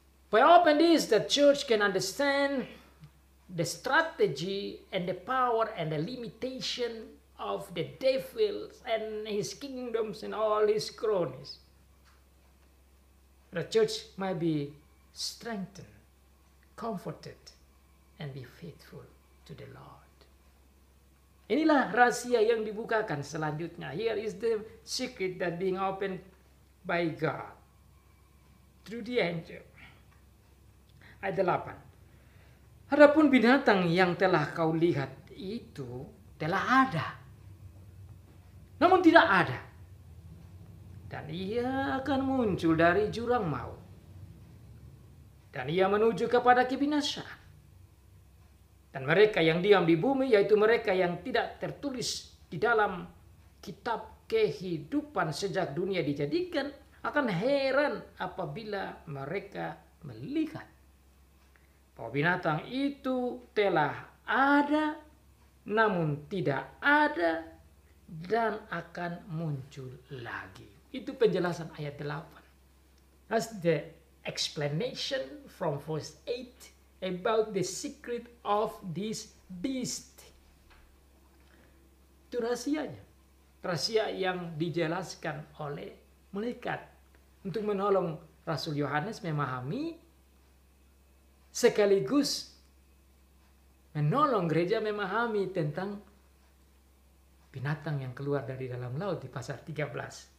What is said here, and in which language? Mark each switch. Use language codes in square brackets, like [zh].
[en] By open this, the church can understand the strategy and the power and the limitation of the devil and his kingdoms and all his cronies. The church might be strengthened, comforted, and be faithful to the Lord. [id] Inilah rahasia yang dibukakan selanjutnya. [en] Here is the secret that being opened by God through the angel. [id] Ayat 8. Adapun binatang yang telah kau lihat itu telah ada, namun tidak ada, dan ia akan muncul dari jurang maut, dan ia menuju kepada kebinasaan. Dan mereka yang diam di bumi, yaitu mereka yang tidak tertulis di dalam kitab kehidupan sejak dunia dijadikan, akan heran apabila mereka melihat bahwa binatang itu telah ada, namun tidak ada, dan akan muncul lagi. Itu penjelasan ayat 8. [en] That's the explanation from verse 8 about the secret of this beast. [id] Itu rahasianya. Rahasia yang dijelaskan oleh malaikat untuk menolong Rasul Yohanes memahami sekaligus menolong gereja memahami tentang binatang yang keluar dari dalam laut di pasal 13.